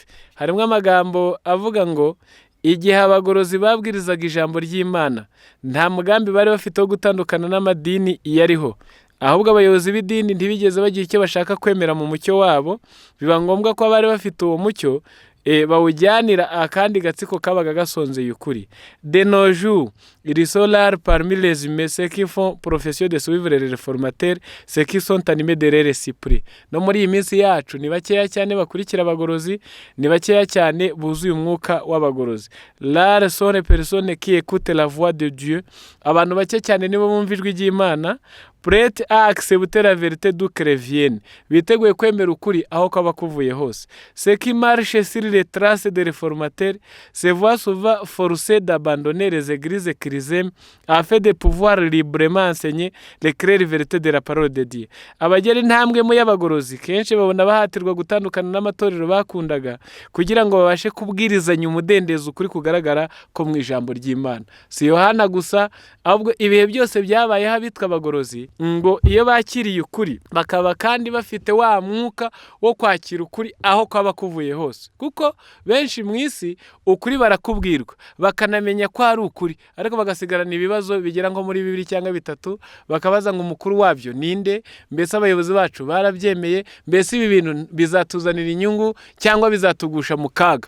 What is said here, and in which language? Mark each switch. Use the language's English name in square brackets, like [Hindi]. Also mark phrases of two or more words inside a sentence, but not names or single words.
[Kinyarwanda] Harimo amagambo avuga ngo igihe abagorozi babwirizaga ijambo ry'Imana nta mugambi bari bafite wo gutandukana n'amadini yariho, ahubwo abayobozi b'idini ntibigeze bagira icyo bashaka kwemera mu mucyo wabo, biba ngombwa ko abari bafite uwo mucyo bawujyanira akandi gatsiko kabaga gasonzeye ukuri. [French] De nos jours, il solar parmi les humains ceux qui font profession de suivre les réformateurs, ceux qui sont animés de leur esprit. [Kinyarwanda] No muri iyi minsi yacu ni bakeya cyane bakurikira abagorozi, ni bakeya cyane buzuye umwuka w'abagorozi. [French] Rares sont les personnes qui écoutent la voix de Dieu. [Kinyarwanda] Abantu bake cyane nibo bumva ijwi ry'Imana, [French] prêt à accepter la vérité d'où qu'elle vienne, [Kinyarwanda] biteguye kwemera ukuri aho kwaba kuvuye hose. [French] Ceux qui marchent sur les traces des réformateurs se voient souvent forcés d'abandonner les églises chrétiennes afin de pouvoir librement enseigner les claires vérités de la parole de Dieu. [Kinyarwanda] Abagera intambwe mu y'abagorozi kenshi babona bahatirwa gutandukana n'amatorero bakundaga kugira ngo babashe kubwirizanya umudendezo ukuri kugaragara ko mu ijambo ry'Imana. Si Yohana gusa, ahubwo ibihe byose byabayeho abitwa abagorozi ngo iyo bakiriye ukuri bakaba kandi bafite wa mwuka wo kwakira ukuri aho kwaba kuvuye hose, kuko benshi mu isi ukuri barakubwirwa bakanamenya ko ari ukuri, ariko bagasigarana ibibazo bigera nko muri 2 cyangwa 3, bakabaza ngo umukuru wabyo ninde, mbese abayobozi bacu barabyemeye, mbese ibi bintu bizatuzanira inyungu cyangwa bizatugusha mu kaga.